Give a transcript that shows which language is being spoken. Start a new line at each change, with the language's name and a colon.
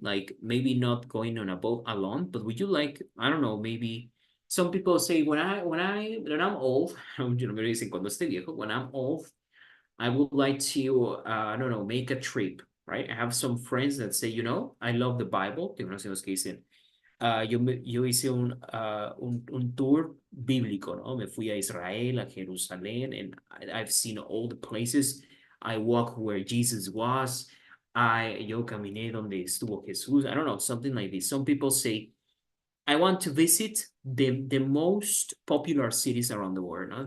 English: Like maybe not going on a boat alone, but would you like, I don't know, maybe some people say when I'm old, you know, me dicen cuando esté viejo, when I'm old, I would like to, I don't know, make a trip, right? I have some friends that say, you know, I love the Bible.
Spanish: Tengo unos amigos que dicen, yo hice un tour bíblico, ¿no? Me fui a Israel, a Jerusalén, and I've seen all the places.
English: I walk where Jesus was. Yo caminé donde estuvo Jesús. I don't know, something like this. Some people say, I want to visit the most popular cities around the world. No?